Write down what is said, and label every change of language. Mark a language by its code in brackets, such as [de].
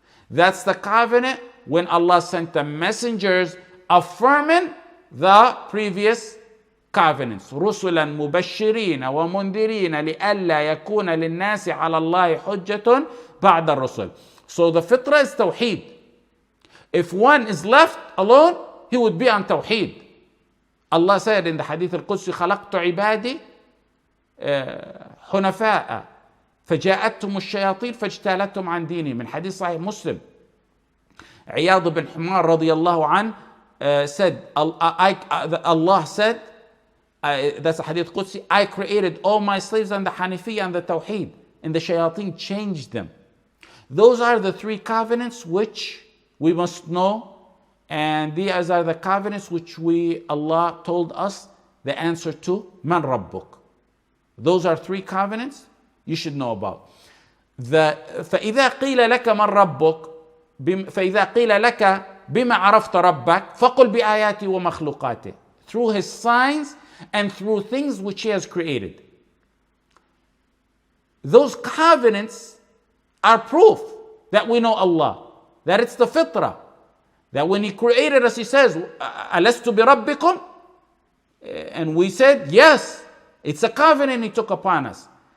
[en] That's the covenant when Allah sent the messengers affirming the previous covenants. [ar] رُسُلًا مُبَشِّرِينَ وَمُنذِرِينَ لِأَلَّا يَكُونَ لِلنَّاسِ عَلَى اللَّهِ حُجَّةٌ بَعْدَ الرُّسُلِ. [en] So the fitrah is tawheed. If one is left alone, he would be on tawheed. Allah said in the hadith al-Qudsi, [ar] خَلَقْتُ عِبَادِي حُنَفَاءَ فجاءتهم الشياطين فاجتالتهم عن ديني. من حديث صحيح مسلم. [en] عياض بن حمار [ar] رضي الله عنه [en] said, Allah said, that's a hadith Qudsi, I created all my slaves on the Hanifiyyah and the Tawheed, and the shayateen changed them. Those are the three covenants which we must know, and these are the covenants which Allah told us the answer to, Man Rabbuk. Those are three covenants you should know about. [ar] فإذا قيل لك من ربك فإذا قيل لك بما عرفت ربك فقل بآياتي ومخلوقاته. [en] Through his signs and through things which he has created. Those covenants are proof that we know Allah, that it's the fitrah, that when he created us he says [ar] ألست بربكم, [en] and we said yes, it's a covenant he took upon us.